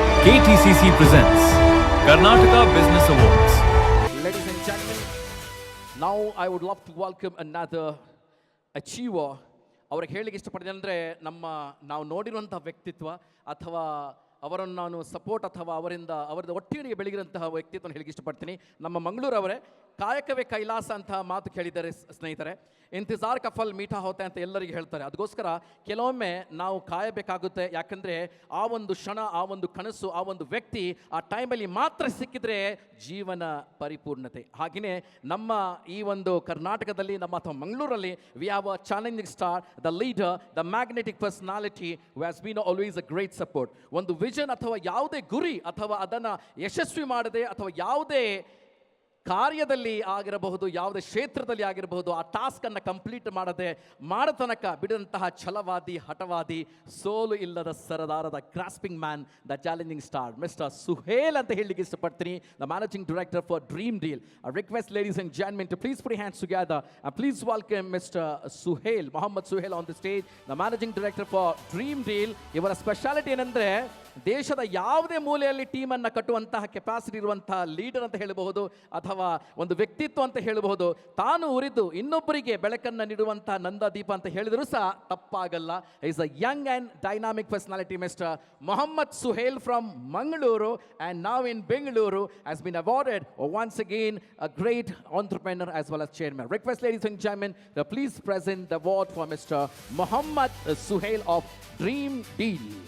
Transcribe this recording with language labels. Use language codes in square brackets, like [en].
[en] KTCC presents Karnataka Business Awards. Ladies and gentlemen, now I would love to welcome another achiever. [kn] ಅವ್ರಿಗೆ ಹೇಳಿಕ್ಕೆ ಇಷ್ಟಪಡ್ತೀನಿ ಅಂದರೆ ನಾವು ನೋಡಿರುವಂಥ ವ್ಯಕ್ತಿತ್ವ ಅಥವಾ ಅವರನ್ನು ನಾನು ಸಪೋರ್ಟ್ ಅಥವಾ ಅವರದ್ದು ಒಟ್ಟಿಗೆ ಬೆಳಗಿರುವಂತಹ ವ್ಯಕ್ತಿತ್ವವನ್ನು ಹೇಳಿಕ್ಕೆ ಇಷ್ಟಪಡ್ತೀನಿ. ನಮ್ಮ ಮಂಗಳೂರವರೇ ಕಾಯಕವೇ ಕೈಲಾಸ ಅಂತ ಮಾತು ಕೇಳಿದ್ದಾರೆ ಸ್ನೇಹಿತರೆ. [hi] ಇಂತಿಜಾರ್ ಕಫಲ್ ಮೀಠಾ ಹೋತೆ [kn] ಅಂತ ಎಲ್ಲರಿಗೆ ಹೇಳ್ತಾರೆ. ಅದಕ್ಕೋಸ್ಕರ ಕೆಲವೊಮ್ಮೆ ನಾವು ಕಾಯಬೇಕಾಗುತ್ತೆ. ಯಾಕಂದರೆ ಆ ಒಂದು ಕ್ಷಣ, ಆ ಒಂದು ಕನಸು, ಆ ಒಂದು ವ್ಯಕ್ತಿ ಆ ಟೈಮಲ್ಲಿ ಮಾತ್ರ ಸಿಕ್ಕಿದ್ರೆ ಜೀವನ ಪರಿಪೂರ್ಣತೆ. ಹಾಗೆಯೇ ನಮ್ಮ ಈ ಒಂದು ಕರ್ನಾಟಕದಲ್ಲಿ ಅಥವಾ ಮಂಗಳೂರಲ್ಲಿ [en] We have a challenging star, the leader, the magnetic personality who has been always a great support. [kn] ಒಂದು ವಿಷನ್ ಅಥವಾ ಯಾವುದೇ ಗುರಿ ಅಥವಾ ಅದನ್ನು ಯಶಸ್ವಿ ಮಾಡದೆ ಅಥವಾ ಯಾವುದೇ ಕಾರ್ಯದಲ್ಲಿ ಆಗಿರಬಹುದು, ಯಾವುದೇ ಕ್ಷೇತ್ರದಲ್ಲಿ ಆಗಿರಬಹುದು, ಆ ಟಾಸ್ಕನ್ನು ಕಂಪ್ಲೀಟ್ ಮಾಡತನಕ ಬಿಡದಂತಹ ಛಲವಾದಿ, ಹಠವಾದಿ, ಸೋಲು ಇಲ್ಲದ ಸರದಾರದ [en] grasping man, the challenging star [kn] mister Suhail ಅಂತ ಹೇಳಲಿಕ್ಕೆ ಇಷ್ಟಪಡ್ತೀನಿ. [en] The managing director for Dream Deal. I request ladies and gentlemen to please put your hands together and please welcome Mr. Suhail, Mohammed Suhail on the stage, the managing director for Dream Deal. [kn] ಇವರ speciality ಏನಂದರೆ ದೇಶದ ಯಾವುದೇ ಮೂಲೆಯಲ್ಲಿ ಟೀಮನ್ನು ಕಟ್ಟುವಂತಹ capacity ಇರುವಂತಹ leader ಅಂತ ಹೇಳಬಹುದು ಅಥವಾ ಒಂದು ವ್ಯಕ್ತಿತ್ವ ಅಂತ ಹೇಳಬಹುದು. ತಾನು ಉರಿದು ಇನ್ನೊಬ್ಬರಿಗೆ ಬೆಳಕನ್ನು ನೀಡುವಂತಹ ನಂದದೀಪ ಅಂತ ಹೇಳಿದರೂ ಸಹ ತಪ್ಪಾಗಲ್ಲ. [en] Is a young and dynamic personality mister Mohammed Suhail from Mangaluru and now in Bengaluru has been awarded once again a great entrepreneur as well as chairman. Request ladies and gentlemen to please present the award for Mr. Mohammed Suhail of Dream Deal.